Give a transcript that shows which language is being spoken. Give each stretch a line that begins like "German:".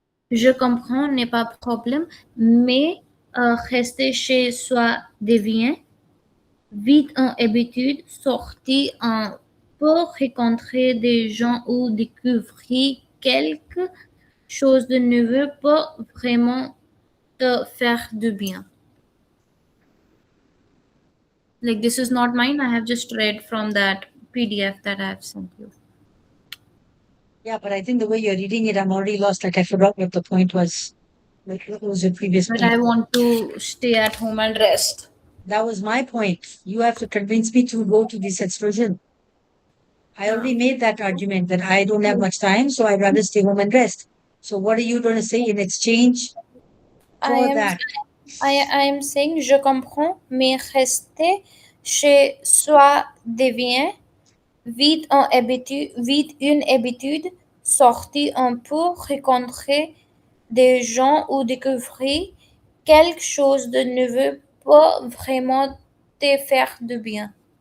French: Je comprends, n'est pas problème, mais rester chez soi devient vite une habitude, sortir un peu, rencontrer des gens ou découvrir quelque chose de nouveau peut vraiment te faire du bien.
English: Like, this is not mine. I have just read from that PDF that I have sent you. Yeah, but I think the way you're reading it, I'm already lost. Like I forgot what the point was. Like what was the previous But point? I want to stay at home and rest. That was my point. You have to convince me to go to this excursion. I already made that argument that I don't have much time, so I'd rather stay home and rest. So what are you going to say in exchange I for am that? I am saying
French: je comprends, mais rester chez soi devient vite une habitude, sortir un peu, rencontrer des gens ou découvrir quelque chose de nouveau peut vraiment te faire du bien.